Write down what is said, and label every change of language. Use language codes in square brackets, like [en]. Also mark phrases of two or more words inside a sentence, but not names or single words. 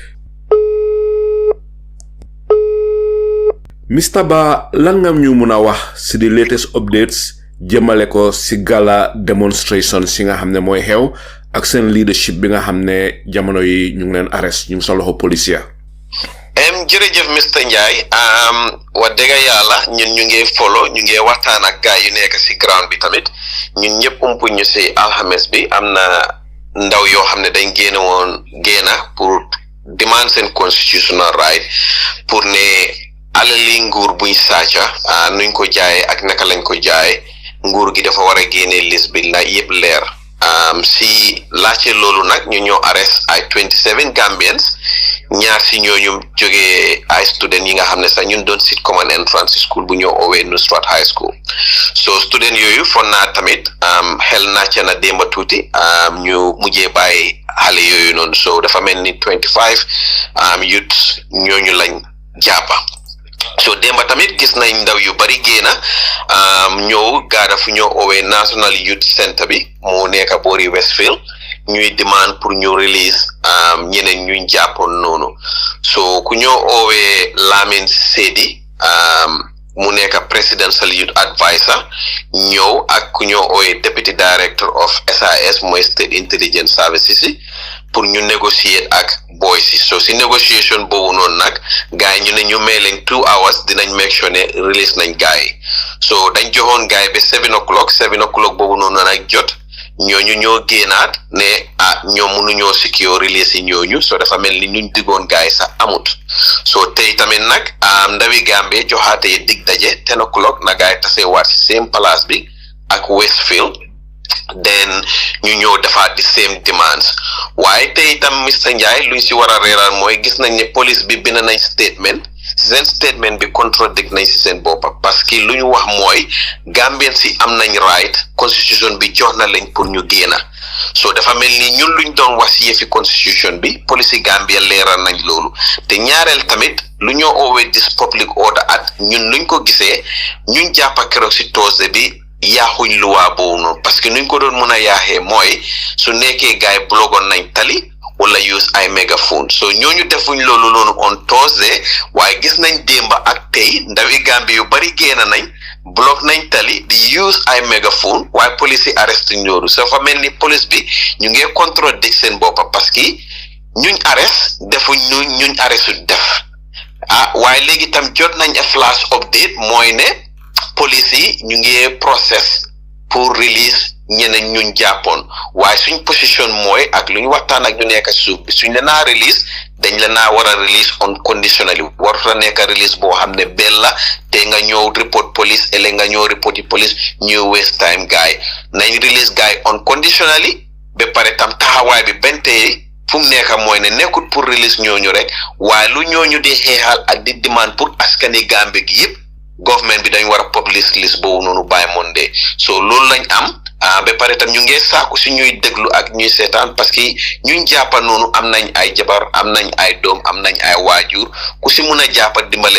[wo] Mr Ba lan nga ñu mun a wax si di [en] latest updates [wo] jëmale ko si GALA demonstration si nga xam ne mooy xew ak seen leadership bi nga xam ne jamono yi ñu ngi leen arrest ñu ngi sa loxo police ya. jërëjëf Mr Ndiaye wax dëgg yàlla ñun ñu ngi follow ñu ngi waxtaan ak gaay yu nekk si ground bi tamit ñun ñëpp umpu ñu si alxames bi am na ndaw yoo xam ne dañ génna pour demand seen [en] constitutional right [wo] pour ne alali nguur buñ sàcca nuñ ko jaayee ak naka lañ ko jaayee nguur gi dafa war a génne liste bi la yëpp leer si laajte loolu nag ñu ñoo arrest ay 27 Gambians ñaar si ñooñu jógee ay student yi nga xam ne sax ñun doon sit [en] common entrance school [wo] bu ñoo oowee Nusrat High School so student yooyu fon naa tamit xel nàcc na démba tuuti ñu mujjee bàyyi xale yooyu noonu so dafa mel ni 25 youth ñooñu lañ jàppa so démba tamit gis nañ ndaw yu bari génna ñëw gaada fu ñoo oowee National Youth Centre bi mu nekk boori Westfield ñuy demand pour ñu release ñeneen ñuy jàppoon noonu so ku ñoo oowee Lamin Sedi mu nekk [en] presidential youth advisor [wo] ñëw ak ku ñoo oowee [en] deputy director of SAS [wo] mooy State Intelligence Services pour ñu négocier ak boys yi so si négociation boobu noonu nag gars yi ñu ne ñu may leen 2 hours dinañ [en] make sure [wo] ne release nañ gars yi so dañ joxoon gars yi ba 7 o'clock boobu noonu nag jot ñooñu ñoo génnaat ne ñoom mënuñoo [en] secure release [wo] yi ñooñu so dafa mel ni ñuñ diggoon gars yi sax amut so tey tamit nag ndawi Gambie joxaate dig daje 10 o'clock na gars yi tasee waat si [en] same place [wo] bi ak Westfield then ñu ñëw defaat di [en] same demands [wo] waaye tey itam Mr Njie luñ si war a reeral mooy gis nañ ne police bi bind nañ statement si seen statement bi contradict nañ si seen boppa [fr] parce que [wo] lu ñu wax mooy Gambien si am nañ right constitution bi jox na leen pour ñu génna so dafa mel ni ñun luñ doon wax si yëfi constitution bi police Gambia leeral nañ loolu te ñaareel tamit lu ñoo oowee [en] this public order act [wo] ñun luñ ko gisee ñun jàppa keroog si Tuesday bi yaaxuñ luwaa boobu noonu [fr] parce que [wo] nuñ ko doon mën a yaaxee mooy su nekkee gars yi blogoon nañ tali wala use ay mégaphone so ñooñu defuñ loolu noonu [en] on Tuesday [wo] waaye gis nañ démba ak tey ndawi Gambie yu bari génn nañ block nañ tali di use ay mégaphone waaye police yi arrest ñooru so fa mel ni police bi ñu ngi contradict seen boppa [fr] parce que [wo] ñuñ arrest defuñ ñuñ arrest su def waaye léegi tam jot nañ a [en] flash update [wo] mooy ne police yi ñu ngi process pour release ñeneen ñuñ jàppoon waaye suñ position mooy ak lu ñu waxtaan ak ñu nekk si suuf bi suñ la naa release dañ la naa war a [en] release unconditionally [wo] warut a nekk release boo xam ne benn la te nga ñëw report police ele nga ñëw report yi police ñu [en] waste time [wo] gaay nañ release gaay unconditionally ba pare tam taxawaay bi benn tey fu mu nekk mooy ne nekkul pour release ñooñu rek waaye lu ñooñu di xeexal ak di demande pour askani Gambie gi yëpp government bi dañ war a publish list boobu noonu [en] by Monday [wo] so loolu lañ am ba pare tam ñu ngi saaku si ñuy déglu ak ñuy seetaan parce que ñuñ jàppa noonu am nañ ay jabar am nañ ay doom am nañ ay waajur ku si mun a jàppa dimbale